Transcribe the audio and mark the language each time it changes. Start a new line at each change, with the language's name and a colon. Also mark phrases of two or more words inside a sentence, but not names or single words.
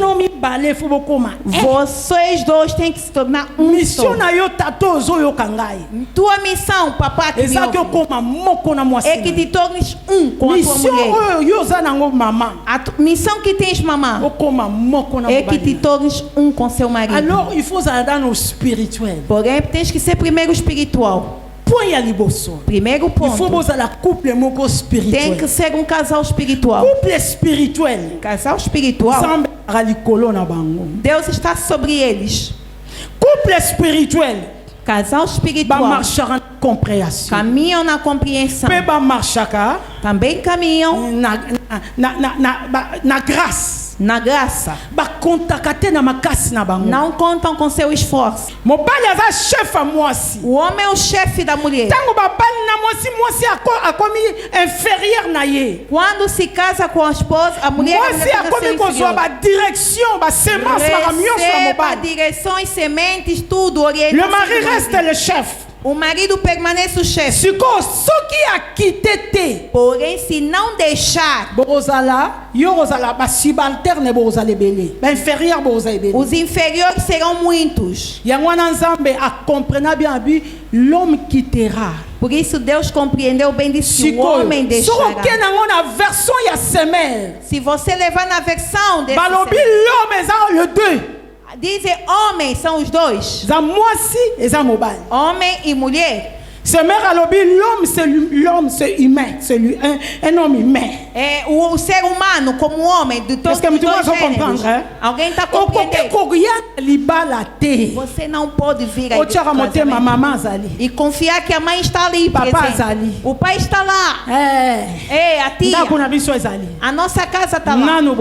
Portuguese: Vocês dois têm que se tornar um só. Tua missão, papai, que é que te tornes um com a tua mulher. A missão que tens, mamã, é que te tornes um com seu marido.
French: Alors, il faut aller no spirituel.
Portuguese: Porém, tens que ser primeiro espiritual. Primeiro ponto. Tem que ser um casal espiritual.
French: Couple spirituel.
Portuguese: Casal espiritual. Deus está sobre eles.
French: Couple spirituel.
Portuguese: Casal espiritual. Caminham na compreensão. Também caminham na graça. Na graça. Não contam com seu esforço. O homem é o chefe da mulher. Quando se casa com a esposa, a mulher recebe direções, sementes, tudo.
French: Le mari reste le chef.
Portuguese: O marido permanece o chefe. Porém, se não deixar, os inferiores serão muitos.
French: L'homme quittera.
Portuguese: Por isso Deus compreendeu bem disso. O homem deixará. Se você levar na versão desse dizem homens são os dois. Homem e mulher.
French: L'homme c'est humain, c'est un homme humain.
Portuguese: É o ser humano como homem de todos os dois gêneros. Alguém está compreendendo? Você não pode vir aí e confiar que a mãe está ali presente. O pai está lá. A tia. A nossa casa está lá.